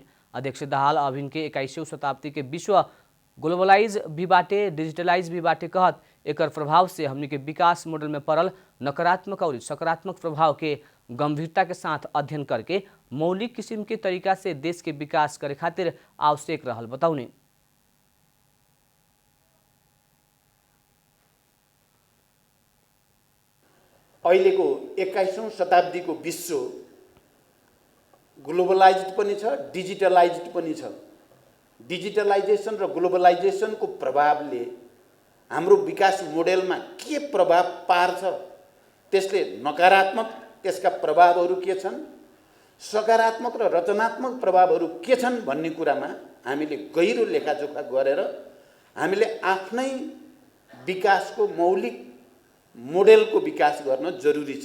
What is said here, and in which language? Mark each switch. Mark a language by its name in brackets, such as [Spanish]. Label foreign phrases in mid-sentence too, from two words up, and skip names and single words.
[Bhojpuri] अध्यक्ष दाहाल अभिन के 21वीं शताब्दी के विश्व ग्लोबलाइज भी बाटे, डिजिटलाइज भी बाटे कहत एकर प्रभाव से हमनी के विकास मॉडल में पड़ल नकारात्मक और सकारात्मक प्रभाव के गंभीरता के साथ अध्ययन करके मौलिक किस्म के तरीका से देश के विकास करे खातिर आवश्यक रहल बताउने। [Nepali] अहिलेको 21औं शताब्दीको विश्व ग्लोबलाइज्ड पनि छ, डिजिटलाइज्ड पनि छ। डिजिटलाइजेसन र ग्लोबलाइजेसनको प्रभावले हाम्रो विकास मोडेलमा के प्रभाव पार्छ, त्यसले नकारात्मक त्यसका प्रभावहरू के छन्, सकारात्मक र रचनात्मक प्रभावहरू के छन् भन्ने कुरामा हामीले गहिरो लेखाजोखा गरेर हामीले आफ्नै विकासको मौलिक मोडेलको विकास गर्न जरुरी छ।